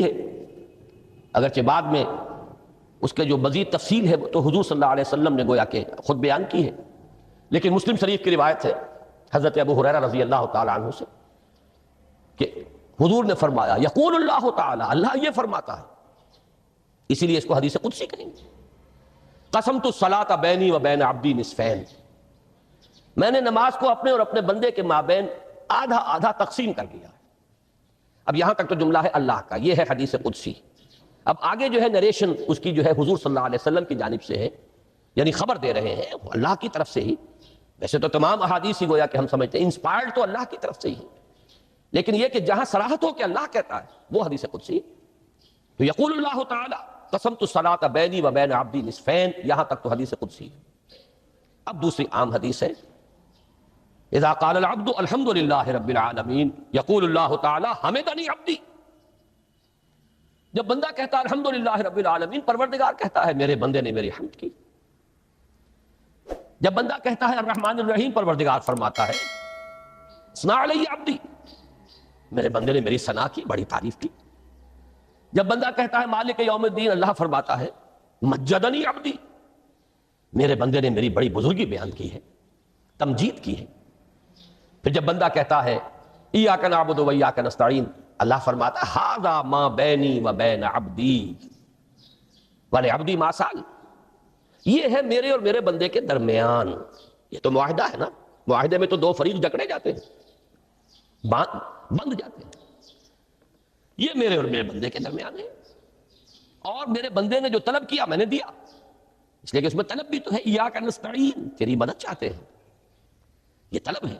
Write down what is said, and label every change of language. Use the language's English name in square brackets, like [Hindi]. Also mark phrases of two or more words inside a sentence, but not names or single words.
[Urdu] ہے، اگرچہ بعد میں اس کے جو مزید تفصیل ہے تو حضور [Arabic] صلی اللہ علیہ وسلم [Urdu] نے گویا کہ خود بیان کی ہے، لیکن مسلم شریف کی روایت ہے حضرت ابو ہریرہ [Arabic] رضی اللہ تعالی عنہ [Urdu] سے کہ حضور نے فرمایا، [Arabic] یقول اللہ تعالی، [Urdu] اللہ یہ فرماتا ہے، اسی لیے اس کو حدیث قدسی کہیں گے، [Arabic] قسمت الصلاۃ بینی و بین عبدی نصفین، [Urdu] میں نے نماز کو اپنے اور اپنے بندے کے مابین آدھا آدھا تقسیم کر دیا. اب یہاں تک تو جملہ ہے اللہ کا، یہ ہے حدیث قدسی. اب آگے جو ہے نریشن اس کی جو ہے حضور [Arabic] صلی اللہ علیہ وسلم [Urdu] کی جانب سے ہے، یعنی خبر دے رہے ہیں اللہ کی طرف سے ہی ویسے تو تمام احادیث ہی گویا کہ ہم سمجھتے ہیں انسپائرڈ تو اللہ کی طرف سے ہی، لیکن یہ کہ جہاں صراحت ہو کہ اللہ کہتا ہے وہ حدیث قدسی ہے۔ [Arabic] تو یقول اللہ تعالی قسمت الصلاۃ بینی و بین عبدی نصفین، [Urdu] یہاں تک تو حدیث قدسی ہے۔ اب دوسری عام حدیث ہے، [Arabic] اذا قال العبد الحمد للہ رب العالمین یقول اللہ تعالی حمدنی عبدی، [Urdu] جب بندہ کہتا ہے [Arabic] الحمد للہ رب العالمین، [Urdu] پروردگار کہتا ہے میرے بندے نے میری حمد کی۔ جب بندہ کہتا ہے [Arabic] الرحمن الرحیم، [Urdu] پروردگار فرماتا ہے [Arabic] ثنا علی عبدی، [Urdu] میرے بندے نے میری ثنا کی، بڑی تعریف کی۔ جب بندہ کہتا ہے [Arabic] مالک یوم الدین، [Urdu] اللہ فرماتا ہے [Arabic] مجدنی عبدی، [Urdu] میرے بندے نے میری بڑی بزرگی بیان کی ہے، تمجید کی ہے۔ پھر جب بندہ کہتا ہے [Arabic] ایاک نعبد و ایاک نستعین، [Urdu] اللہ فرماتا ہے [Arabic] ھذا ما بینی و بین عبدی ولعبدی ما سأل، [Urdu] یہ ہے میرے اور میرے بندے کے درمیان۔ یہ تو معاہدہ ہے نا، معاہدے میں تو دو فریق جکڑے جاتے ہیں، بند جاتے ہیں۔ یہ میرے اور میرے بندے کے درمیان ہے، اور میرے بندے نے جو طلب کیا میں نے دیا، اس لیے کہ اس میں طلب بھی تو ہے، [Arabic] ایاک نستعین، [Urdu] تیری مدد چاہتے ہیں، یہ طلب ہے۔